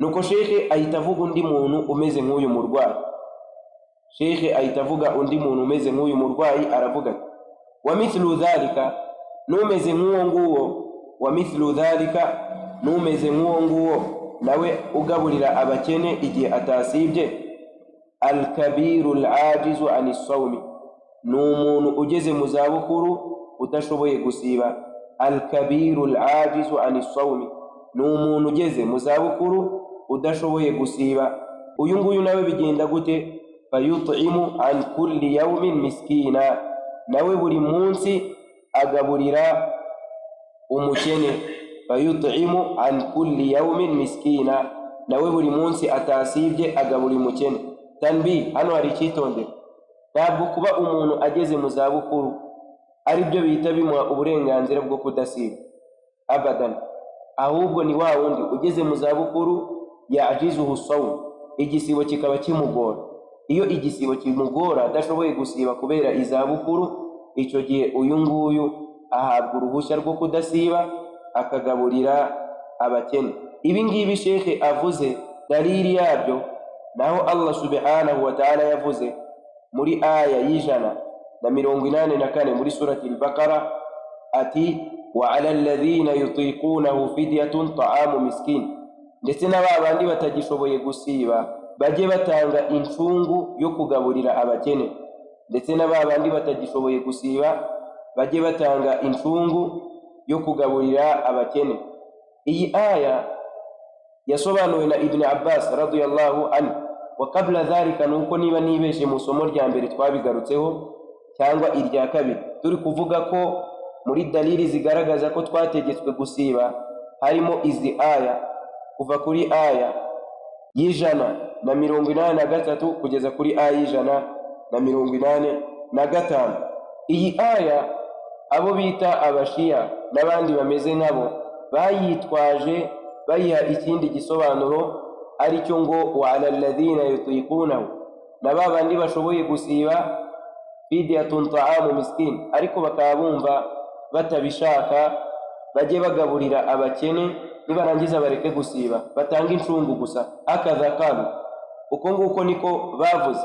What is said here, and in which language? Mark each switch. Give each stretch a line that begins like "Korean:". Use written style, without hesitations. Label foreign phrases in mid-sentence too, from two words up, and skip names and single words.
Kinyarwanda: nuko shekhe ahita avuga undi muntu umeze nk'uyu murwayi. Shekhe ahita avuga undi muntu umeze nk'uyu murwayi, aravuga
Arabic: ومثل ذلك,
Kinyarwanda: numeze nk'uwo nguwo,
Arabic: ومثل ذلك,
Kinyarwanda: numeze nk'uwo nguwo nawe ugaburira abakene igihe atasibye,
Arabic: الكبير العاجز عن الصوم,
Kinyarwanda: ni umuntu ugeze mu zabukuru udashoboye gusiba.
Arabic: الكبير العاجز عن الصوم,
Kinyarwanda: ni umuntu ugeze mu zabukuru udashoboye gusiba. Uyu nguyu nawe bigenda gute?
Arabic: فيطعم عن كل يوم مسكينا,
Kinyarwanda: nawe buri munsi agaburira umukene.
Arabic: فيطعم عن كل يوم مسكينا,
Kinyarwanda: nawe buri munsi atasibye agaburira umukene. Tanbih, hano hari icyitondero. Ntabwo kuba umuntu ageze mu zabukuru ari byo bihita bimuha uburenganzira bwo kudasiba, abadan. Ahubwo ni wa wundi ugeze mu zabukuru
Arabic: يعجزه الصوم,
Kinyarwanda: igisibo kikaba kimugora. Iyo igisibo kimugora adashoboye gusiba kubera izabukuru, icyo gihe uyu nguyu ahabwa uruhushya rwo kudasiba akagaburira abakene. Ibi ngibi shekhe avuze dalili yabyo naho
Arabic: الله سبحانه وتعالى
Kinyarwanda: yavuze muri aya y'184 muri surati al-Baqara ati
Arabic: وعلى الذين يطيقونه فدية طعام مسكين,
Kinyarwanda: ndetse n'abandi batagishoboye gusiba bajye batanga incungu yo kugaburira abakene. Ndetse n'abandi batagishoboye gusiba bajye batanga incungu yo kugaburira abakene. Iyi aya yasobanuwe na Ibn Abbas
Arabic: رضي الله عنه. وقبل ذلك,
Kinyarwanda: nuko niba nibeshe mu somo rya mbere twabigarutseho cyangwa irya kabiri, turi kuvuga ko muri dalili zigaragaza ko twategetswe gusiba harimo izi aya, kuva kuri aya y'183 kugeza kuri aya y'185. Iyi aya abo bita abashiya n'abandi bameze nkabo bayitwaje bayiha ikindi gisobanuro, ari cyo ngo
Arabic: وعلى الذين يطيقونه,
Kinyarwanda: na babandi bashoboye gusiba
Arabic: فدية طعام مسكين,
Kinyarwanda: ariko bakaba bumva batabishaka bajye bagaburira abakene, nibarangiza bareke gusiba batanga incungu gusa.
Arabic: هكذا قالوا,
Kinyarwanda: uko nguko niko bavuze.